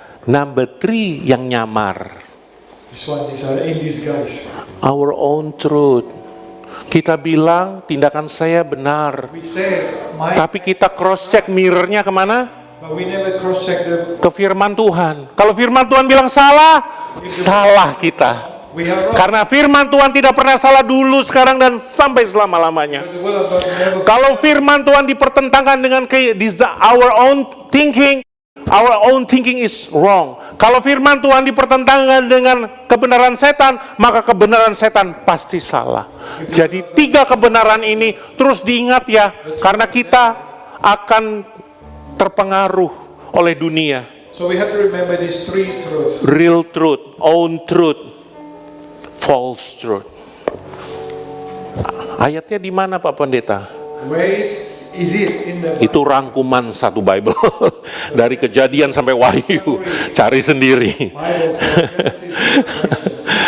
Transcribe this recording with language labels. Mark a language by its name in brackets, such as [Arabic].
[English] Number 3 [Indonesian] yang nyamar, [English] This one is in disguise. our own truth. [Indonesian] Kita bilang tindakan saya benar, [English] We say, [Indonesian] tapi kita cross check mirrornya kemana? [English] but we never cross-check the. [Indonesian] Ke firman Tuhan. Kalau firman Tuhan bilang salah, salah kita. [English] We are wrong. [Indonesian] Karena firman Tuhan tidak pernah salah dulu, sekarang, dan sampai selama-lamanya. [English] But the will of God never. [Indonesian] Kalau firman Tuhan dipertentangkan dengan [English] our own thinking is wrong. [Indonesian] Kalau firman Tuhan dipertentangkan dengan kebenaran setan, maka kebenaran setan pasti salah. Jadi 3 kebenaran ini terus diingat ya, karena kita akan terpengaruh oleh dunia. [English] So we have to remember these 3 truths. Real truth, own truth, false truth. [Indonesian] Ayatnya di mana Pak Pendeta? [English] Where is it in the [Indonesian] Itu rangkuman satu Bible. Dari Kejadian sampai Wahyu. Cari sendiri. [English] Bible from Genesis to Revelation?